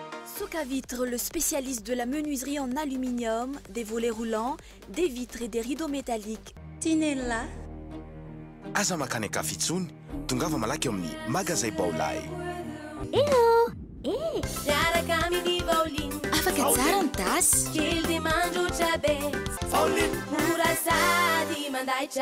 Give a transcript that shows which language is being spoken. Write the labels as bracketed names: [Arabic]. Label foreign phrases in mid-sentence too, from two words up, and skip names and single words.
[French] Soka Vitre, le spécialiste de la menuiserie en aluminium, des volets roulants, des vitres et des rideaux métalliques. Tinella. [Malagasy] Aza makany akafitsony, tongava malaky eo amin'ny magazay Baolay. Hello! Afaka tsara ny tasy.